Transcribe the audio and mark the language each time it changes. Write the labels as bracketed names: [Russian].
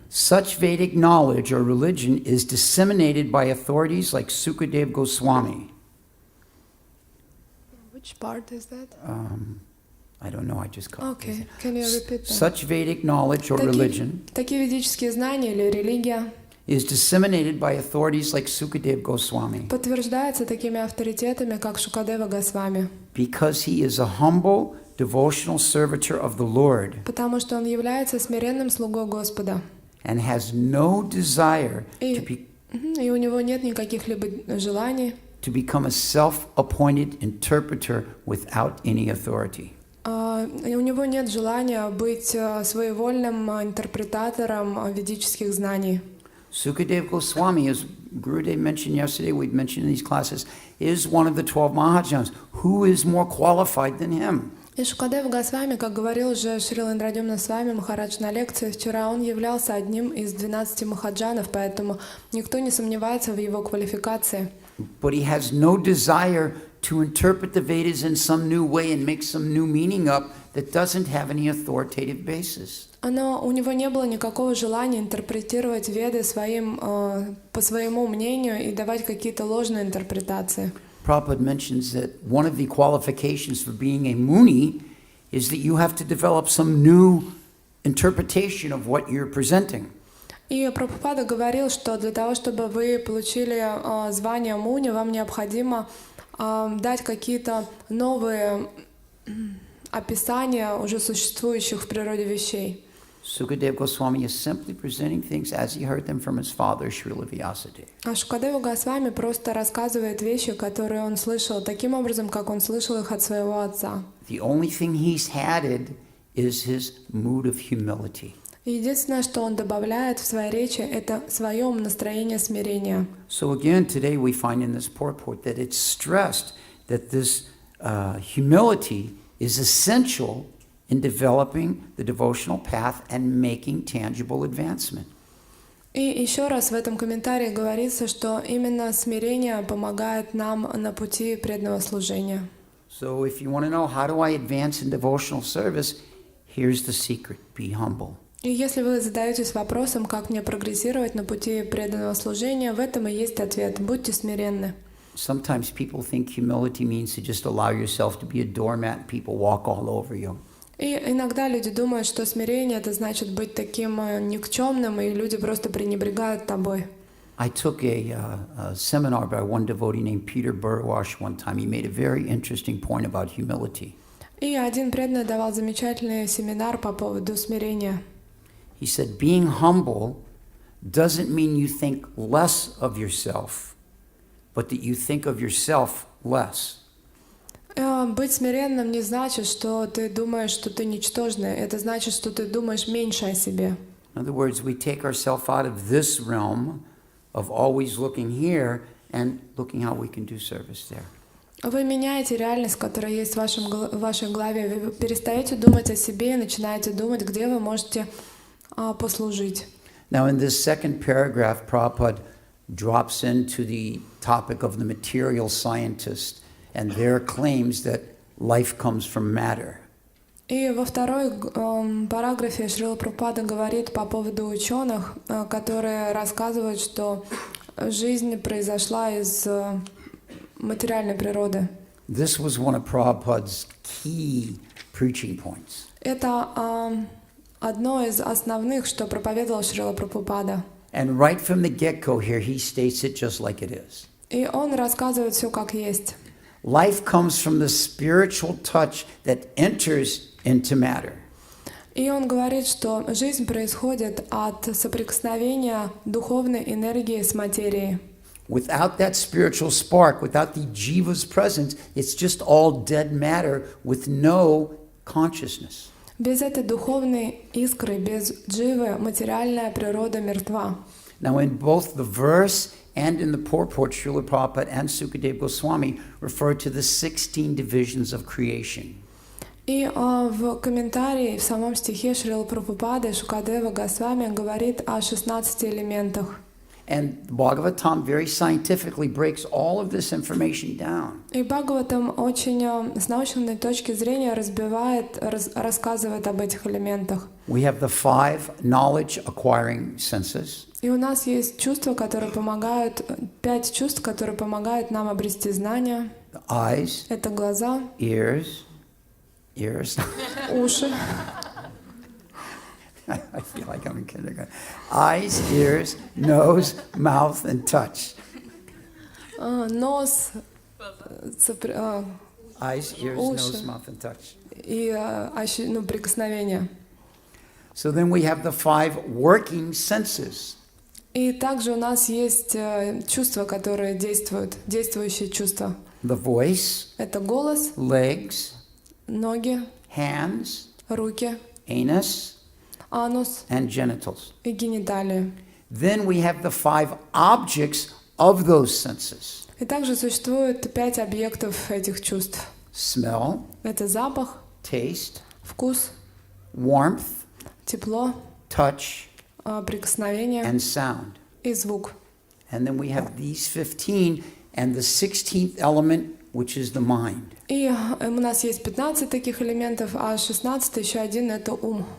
[English] Such Vedic knowledge or religion is disseminated by authorities like Sukadeva Goswami. Which part is that? I don't know, I just caught Okay, can you repeat that? Such Vedic knowledge or religion [Russian] Такие ведические знания или религия [English] is disseminated by authorities like Sukadeva Goswami [Russian] подтверждается такими авторитетами, как Шукадева Госвами, [English] because he is a humble devotional servitor of the Lord [Russian] потому что он является смиренным слугой Господа. [English] and has no desire [Russian] И у него нет никаких либо желаний [English] to become a self-appointed interpreter without any authority. [Russian] и у него нет желания быть своевольным интерпретатором ведических знаний. [English] Sukadeva Goswami, as Gurudev mentioned yesterday, we've mentioned in these classes, is one of the 12 Mahajans. Who is more qualified than him? [Russian] И Шукадева Госвами, как говорил уже Шрила Индрадьюмна Свами Махарадж на лекции вчера, он являлся одним из 12 махаджанов, поэтому никто не сомневается в его квалификации. [English] But he has no desire to interpret the Vedas in some new way and make some new meaning up that doesn't have any authoritative basis. [Russian] Но у него не было никакого желания интерпретировать Веды по своему мнению и давать какие-то ложные интерпретации. [English] Prabhupada mentions that one of the qualifications for being a Muni is that you have to develop some new interpretation of what you're presenting. [Russian] И Прабхупада говорил, что для того, чтобы вы получили звание Муни, вам необходимо дать какие-то новые описания уже существующих в природе вещей. [English] Sukadeva Goswami is simply presenting things as he heard them from his father, Srila Vyasadeva. [Russian] А Шукадева Госвами просто рассказывает вещи, которые он слышал, таким образом, как он слышал их от своего отца. [English] The only thing he's added is his mood of humility. [Russian] Единственное, что он добавляет в своей речи, это свое настроение смирения. [English] So again, today we find in this purport that it's stressed that this humility is essential in developing the devotional path and making tangible advancement. [Russian] И еще раз в этом комментарии говорится, что именно смирение помогает нам на пути преданного служения. [English] So if you want to know how do I advance in devotional service, here's the secret: be humble. [Russian] И если вы задаетесь вопросом, как мне прогрессировать на пути преданного служения, в этом и есть ответ. Будьте смиренны. [English] Sometimes people think humility means to just allow yourself to be a doormat and people walk all over you. [Russian] И иногда люди думают, что смирение — это значит быть таким никчемным, и люди просто пренебрегают тобой. [English] I took a seminar by one devotee named Peter Burwash one time. He made a very interesting point about humility. [Russian] И один преданный давал замечательный семинар по поводу смирения. [English] He said, being humble doesn't mean you think less of yourself, but that you think of yourself less. [Russian] Быть смиренным не значит, что ты думаешь, что ты ничтожный. Это значит, что ты думаешь меньше о себе. [English] In other words, we take ourselves out of this realm of always looking here and looking how we can do service there. [Russian] Вы меняете реальность, которая есть в вашей голове. Вы перестаете думать о себе и начинаете думать, где вы можете послужить. [English] Now, in this second paragraph, Prabhupada drops into the topic of the material scientist and their claims that life comes from matter. [Russian] И во второй параграфе Шрила Прабхупада говорит по поводу ученых, которые рассказывают, что жизнь произошла из материальной природы. [English] This was one of Prabhupada's key preaching points. [Russian] Это одно из основных, что проповедовал Шрила Прабхупада. [English] And right from the get-go here, he states it just like it is. [Russian] И он рассказывает все как есть. [English] Life comes from the spiritual touch that enters into matter. [Russian] И он говорит, что жизнь происходит от соприкосновения духовной энергии с материей. [English] Without that spiritual spark, without the jiva's presence, it's just all dead matter with no consciousness. [Russian] Без этой духовной искры, без дживы, материальная природа мертва. [English] Now, in both the verse and in the purport, Srila Prabhupada and Sukadeva Goswami refer to the 16 divisions of creation. [Russian] И в комментарии в самом стихе Шрила Прабхупады Шукадева Госвами говорит о 16 элементах. [English] And Bhagavatam very scientifically breaks all of this information down. [Russian] И Бхагаватам очень с научной точки зрения рассказывает об этих элементах. [English] We have the 5 knowledge-acquiring senses. [Russian] И у нас есть чувства, которые помогают, 5 чувств, которые помогают нам обрести знания. [English] The eyes, [Russian] Это глаза, [English] ears, [Russian] уши, [English] I feel like I'm in kindergarten. Eyes, ears, nose, mouth, and touch. [Russian] нос, [English] Eyes, ears, [Russian] Уши. [English] nose, mouth, and touch. [Russian] и прикосновения. [English] So then we have the 5 working senses. [Russian] И также у нас есть чувства, которые действуют, действующие чувства. [English] The voice, [Russian] Это голос, [English] legs, [Russian] ноги, [English] hands, [Russian] руки, [English] anus, [Russian] анус [English] and genitals. [Russian] и гениталии. [English] Then we have the 5 objects of those senses. [Russian] И также существует 5 объектов этих чувств. [English] Smell, [Russian] Это запах, [English] taste, [Russian] вкус, [English] warmth, [Russian] тепло, [English] touch, [Russian] прикосновение [English] and sound. [Russian] и звук. [English] And then we have these 15 and the 16th element, which is the mind. [Russian] И у нас есть 15 таких элементов, а 16 еще один — это ум.